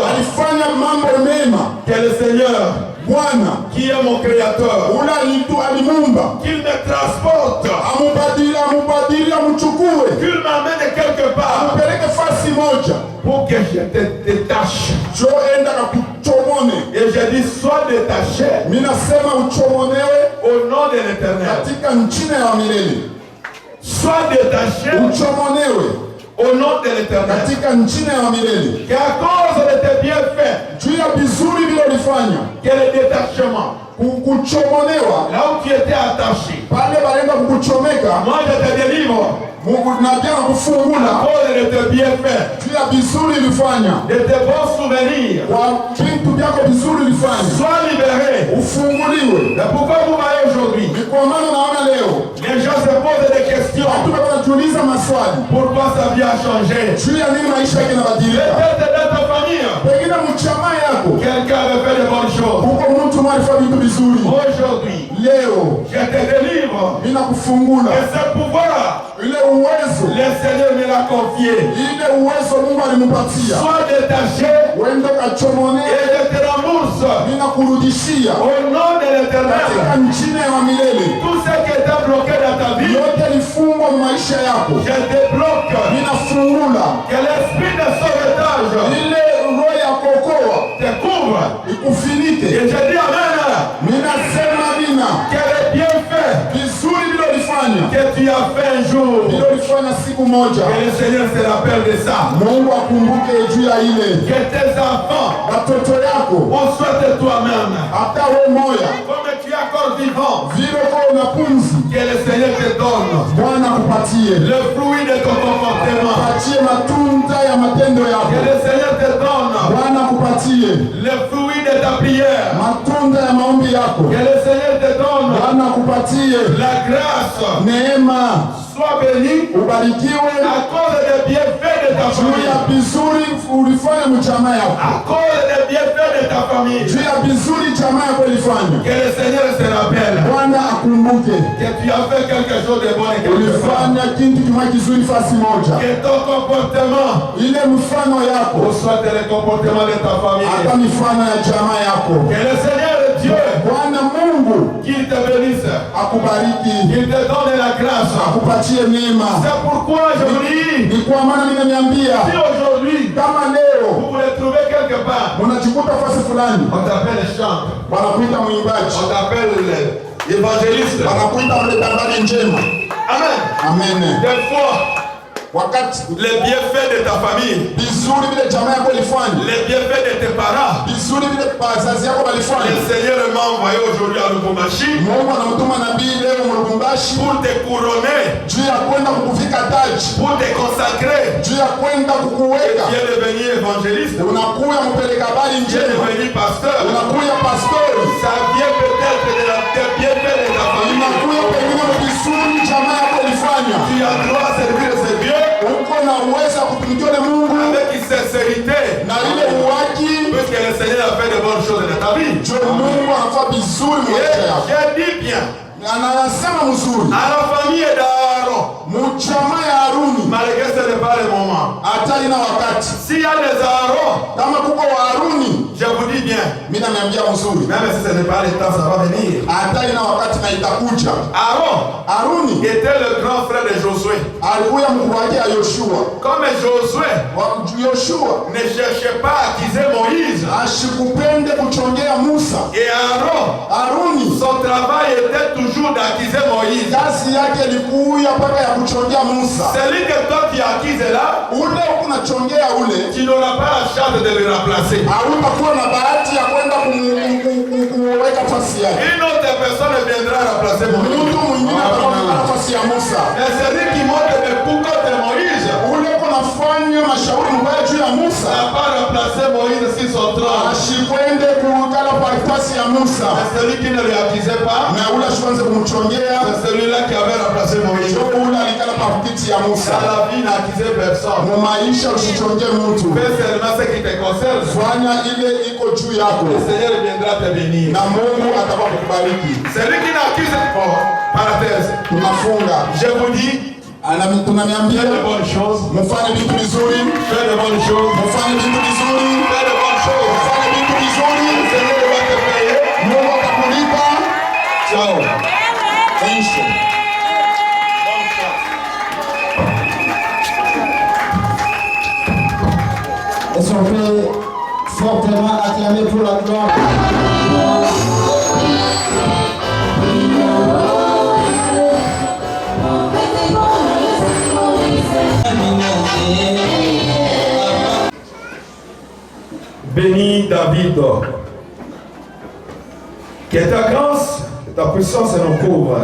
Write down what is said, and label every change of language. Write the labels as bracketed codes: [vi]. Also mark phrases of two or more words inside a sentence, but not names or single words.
[sw] alifanya mambo mema, [fr] que le Seigneur, [sw] Bwana [fr] qui est mon créateur, [sw] ule alimumba [fr] qu'il me transporte, [sw] amubadili, amchukue, [fr] qu'il m'amène quelque part [sw] amupeleke fasi moja, [fr] pour que je te détache. [sw] jo enda kakuchomone. [fr] Et je dis, sois détaché [sw] Minasema uchomonewe [fr] au nom de l'Éternel. [sw] katika nchini ya milele. [fr] Sois détaché [sw] Uchomonewe [fr] au nom de l'Éternel. [sw] katika nchini ya milele. [fr] Qu'à cause de tes bienfaits, [sw] Juu ya vizuri vile ulifanya, [fr] que le détachement, [sw] kuchomonewa [fr] là où tu étais attaché, [sw] pale balenda kukuchomeka, [fr] moi je te délivre [sw] Mungu nabii [fr] à [sw] anakufungula [fr] cause de tes bienfaits, [sw] juu ya vizuri ulifanya, [fr] de tes bons souvenirs. [sw] kwa vitu vyako vizuri ulifanya, [fr] Sois libéré. [sw] ufunguliwe. [fr] Et pourquoi vous voyez aujourd'hui, [sw] Ni kwa maana naona leo [fr] les gens se posent des questions. [sw] watu wanajiuliza maswali [fr] Pourquoi sa vie a changé? [sw] juu ya nini maisha yake yanabadilika. [fr] Peut-être dans ta famille, [sw] Pengine mchama yako [fr] quelqu'un avait fait de bonnes choses. [sw] huko mtu alifanya vitu vizuri, [fr] Aujourd'hui, [sw] leo [fr] je te délivre. [sw] ninakufungula [fr] Et ce pouvoir, [sw] ile uwezo, [fr] le Seigneur me l'a confié. [sw] ile uwezo Mungu alimpatia. [fr] Sois détaché [sw] Uende kachomone, [fr] et je te rembourse [sw] ninakurudishia [fr] au nom de l'Éternel. [sw] katika nchini ya milele. [fr] Tout ce qui était bloqué dans ta vie, [sw] Yote lifungwa maisha yako, [fr] je débloque. [sw] ninafungula [fr] Que l'esprit de sauvetage [sw] ile roho ya kokoa [fr] te couvre. [sw] ikufinike. [fr] Et je dis Amen. [sw] Ninasema nina [fr] Que les bienfaits [sw] vizuri vile ulifanya, [fr] que tu as fait un jour, [sw] vile ulifanya siku moja, [fr] que le Seigneur se rappelle de ça. [sw] Mungu akumbuke juu ya ile. [fr] Que tes enfants, [sw] Watoto yako [fr] on souhaite toi-même, [sw] hata we moya [fr] comme tu es encore vivant, [sw] vile kwa una pumzi, [fr] que le Seigneur te donne [sw] Bwana kupatie, [fr] le fruit de ton comportement. [sw] patie matunda ya matendo [fr] Que [sw] yako, [fr] le Seigneur te donne [sw] Bwana kupatie [fr] le fruit de ta prière. [sw] matunda ya maombi yako, [fr] Que le Seigneur te donne [sw] Bwana kupatie [fr] la grâce. [sw] neema, [fr] Sois béni [sw] ubarikiwe [fr] à cause des bienfaits de ta [sw] juu ya [fr] famille. [sw] vizuri ulifanya mchama yako, [fr] À cause des bienfaits de ta famille. [sw] juu ya vizuri chama yako ilifanya. [fr] Que le Seigneur se rappelle [sw] Bwana akumbuke [fr] que tu as fait quelque chose de bon et quelque chose. [sw] ulifanya kitu kimoja kizuri fasi moja, [fr] Que ton comportement [sw] ile mfano yako [fr] soit le comportement de ta famille. [sw] hata mifano ya chama yako. [fr] Que le Seigneur Dieu [sw] Bwana Mungu Mungu [fr] qu'il te bénisse, [sw] akubariki, [fr] qu'il te donne la grâce. [sw] akupatie neema. [fr] C'est pourquoi je vous dis, [sw] Ni kwa maana mimi nimeambia [fr] si aujourd'hui [sw] kama leo [fr] vous voulez trouver quelque part, [sw] unajikuta fasi fulani, [fr] on t'appelle chanteur, [sw] wanakuita mwimbaji, [fr] on t'appelle évangéliste. [sw] wanakuita mleta habari njema. [fr] Amen. [sw] Amen. [fr] Des fois, [sw] Wakati [fr] les bienfaits de ta famille, [sw] vizuri vile jamaa yako ilifanya, [fr] les bienfaits de tes parents, [sw] vizuri vile wazazi yako [fr] le [sw] walifanya, [fr] Seigneur m'a envoyé aujourd'hui à Lubumbashi [sw] Mungu anamtuma nabii leo Mlubumbashi [fr] pour te couronner, [sw] juu ya kwenda kukuvika taji, [fr] pour te consacrer. [sw] juu ya kwenda kukuweka. [fr] Tu es devenu évangéliste, [sw] Unakuya mpeleka habari [fr] tu es [sw] njema, [fr] devenu pasteur. [sw] unakuya pastori, [fr] Ça vient peut-être de la des bienfaits de ta famille. [sw] unakuya pengine vizuri jamaa yako ilifanya. [fr] Tu as droit à servir ce Dieu [sw] Uko na uwezo wa kutumikia ule Mungu [fr] avec sincérité, [sw] na ile uwaki, [fr] puisque le Seigneur a fait de bonnes choses dans ta vie. [sw] juu Mungu anafanya vizuri [fr] Et [sw] maisha yako. [fr] j'ai dit bien, [sw] Anasema mzuri [fr] à la famille d'Aaron, [sw] mchama ya Haruni [fr] malgré ce n'est pas le moment. [sw] hata ina wakati [fr] S'il y a des Aaron, [sw] kama kuko wa Haruni, [fr] je vous dis bien, [sw] mimi nameambia mzuri, [fr] même si ce n'est pas le temps, ça va venir. [sw] hata ina wakati na itakuja. [fr] Aaron [sw] Haruni [fr] était le grand frère de Josué. [sw] alikuwa mkuu wake ya Yoshua. [fr] Comme Josué [sw] Yoshua [fr] ne cherchait pas à accuser Moïse, [sw] ashikupende kuchongea Musa. [fr] et Aaron, [sw] Haruni [fr] son travail était toujours d'accuser Moïse. [sw] kazi yake ilikuya mpaka ya kuchongea Musa. [fr] Celui que toi tu accuses là, [sw] Ule unachongea ule, [fr] tu n'auras pas la chance de le remplacer. [sw] hautakuwa na bahati ya kwenda kumuweka nafasi yake. [fr] Une autre personne viendra remplacer Moïse. [sw] Mtu mwingine atakuwa nafasi ya Musa. [fr] Et celui qui monte des coups contre Moïse [sw] Ule kunafanya mashauri mbaya juu ya Musa, [fr] n'a pas remplacé Moïse sur son trône. [sw] ashikwende kukala pa nafasi ya Musa, [fr] Et celui qui ne lui accusait pas, [sw] na ule ashianze kumchongea, [fr] c'est celui-là qui avait remplacé Moïse. [sw] ndio ule alikala pa kiti ya Musa. [fr] Dans la vie, n'accusez personne. [sw] Mu maisha usichongee mtu, [fr] Fais seulement ce qui te concerne. [sw] fanya ile iko juu yako [fr] Le Seigneur viendra te bénir. [sw] na Mungu atakuwa kukubariki. [fr] Celui qui n'accuse pas, parenthèse, [sw] Tunafunga [fr] je vous dis, [sw] tunaniambia [fr] fais de bonnes choses, [sw] mufanye vitu vizuri, [fr] fais de bonnes choses, [sw] mufanye vitu vizuri, [fr] fais de bonnes choses. [sw] mufanye vitu [fr] Le [sw] vizuri, [fr] Seigneur va te payer. [sw] Mungu atakulipa. [fr] Ciao. [sw] Mwisho. [fr] Est-ce qu'on peut fortement acclamer pour la gloire? Bénis David, que ta grâce et ta puissance nous couvrent.